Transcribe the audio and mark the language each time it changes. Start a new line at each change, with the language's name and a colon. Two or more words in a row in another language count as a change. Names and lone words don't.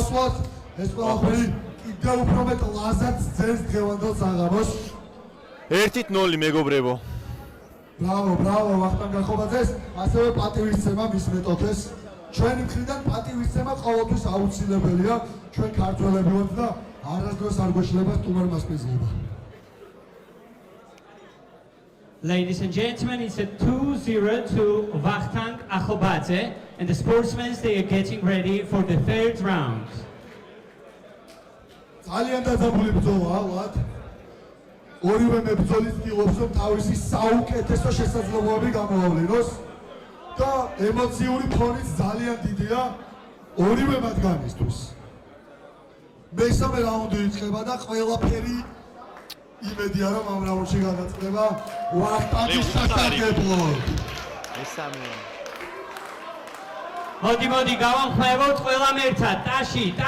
Georgian: ეს ყველაფერი კიდევ უფრო მეტ ლაზატს ძენს დღევანდელ საღამოს. 1-0 მეგობრებო. ბრავო ვახტანგ ახობაძეს, ასევე პატივისცემა მის მეტოქეს. ჩვენი მხრიდან პატივისცემა ყოველთვის აუცილებელია. ჩვენ ქართველები ვართ და არასდროს არ გვეშლება სტუმარმა სპეციალობა.
English: Ladies and gentlemen, it's a 2-0 to Vakhtang Akhobadze, and the sportsmen they are getting ready for the third round.
Georgian: ძალიან დაძაბული ბრძოლა, ვათ. ორივე მებრძოლი ცდილობს, რომ თავისი საუკეთესო შესაძლებლობები გამოავლინოს და ემოციური ფონიც ძალიან დიდია ორივე მათგანისთვის. მესამე რაუნდი იწყება და ყველაფერი იმედია, რომ ამ რაუნდში გადაწყდება ვახტანგის სასარგებლოდ. მესამე. მოდი, გავამხნევოთ ყველამ ერთად. ტაში.